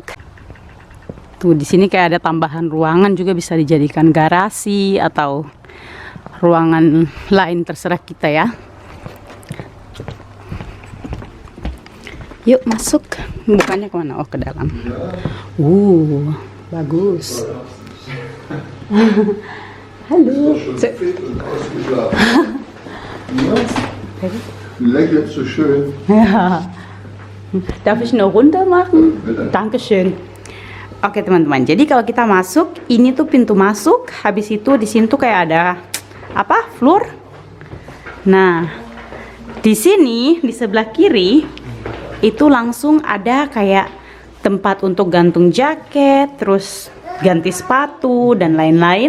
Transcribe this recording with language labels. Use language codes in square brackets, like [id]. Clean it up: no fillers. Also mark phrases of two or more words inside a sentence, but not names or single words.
[id] Tuh di sini kayak ada tambahan ruangan juga, bisa dijadikan garasi atau ruangan lain, terserah kita ya. Yuk masuk. Bukannya kemana? Oh, ke dalam. Bagus. [de] Hallo. Lecker, so schön. Ja. Darf ich eine Runde machen? Dankeschön. [id] Oke teman-teman, jadi kalau kita masuk, ini tuh pintu masuk. Habis itu di sini tuh kayak ada apa? Floor. Nah, di sini di sebelah kiri itu langsung ada kayak tempat untuk gantung jaket, terus ganti sepatu dan lain-lain.